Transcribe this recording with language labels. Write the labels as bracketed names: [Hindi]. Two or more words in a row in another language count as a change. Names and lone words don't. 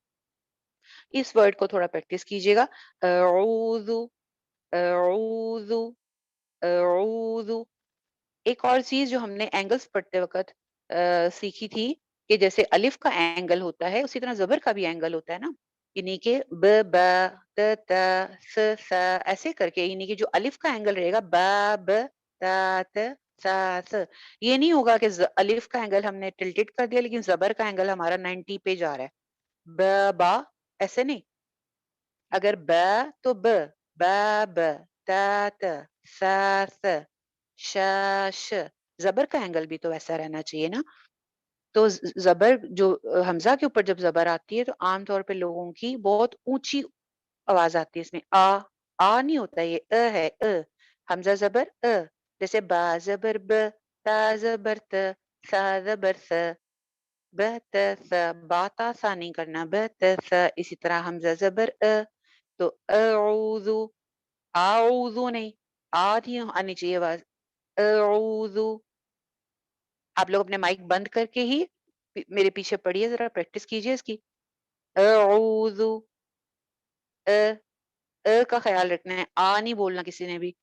[Urdu] اس ورڈ کو تھوڑا پریکٹس کیجیے گا. اعوذ اعوذ اعوذ. ایک اور چیز جو ہم نے اینگلز پڑھتے وقت سیکھی تھی کہ جیسے الف کا اینگل ہوتا ہے اسی طرح زبر کا بھی اینگل ہوتا ہے نا، یعنی کہ ب ب ت ت س س ایسے کر کے، یعنی کہ جو الف کا اینگل رہے گا با ب تا ت سا س، یہ نہیں ہوگا کہ الف کا اینگل ہم نے ٹلٹڈ کر دیا لیکن زبر کا اینگل ہمارا 90 پہ جا رہا ہے. ب با ایسے نہیں. اگر ب تو ب با ب تا ت سا س ش ش. زبر کا اینگل بھی تو ویسا رہنا چاہیے نا. تو زبر جو حمزہ کے اوپر جب زبر آتی ہے تو عام طور پہ لوگوں کی بہت اونچی آواز آتی ہے اس میں. آ نہیں ہوتا، یہ ہے حمزہ زبر جیسے با زبر ب تا زبر ت سا زبر س ب ت س. با تا سا نہیں کرنا، ب ت س. اسی طرح حمزہ زبر تو اعوذ، اعوذ نہیں، نہیں آنی چاہیے آواز. اعوذ. آپ لوگ اپنے مائک بند کر کے ہی میرے پیچھے پڑھیے، ذرا پریکٹس کیجیے اس کی. اعوذ کا خیال رکھنا ہے، نہیں بولنا کسی نے بھی.